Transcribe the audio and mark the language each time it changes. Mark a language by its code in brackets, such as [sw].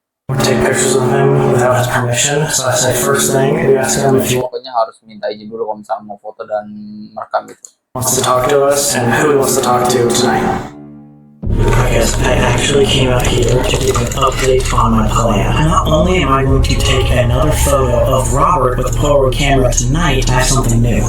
[en] We take pictures of him without his permission. So I say first thing, we ask him if he [id] Pokoknya harus minta izin dulu kalau misalnya mau foto dan merekam itu. [en] wants to talk to us and who he wants to talk to tonight. Because I actually came out here to give an update on my plan. Not only am I going to take another photo of Robert with the Polaroid camera tonight, I have something new.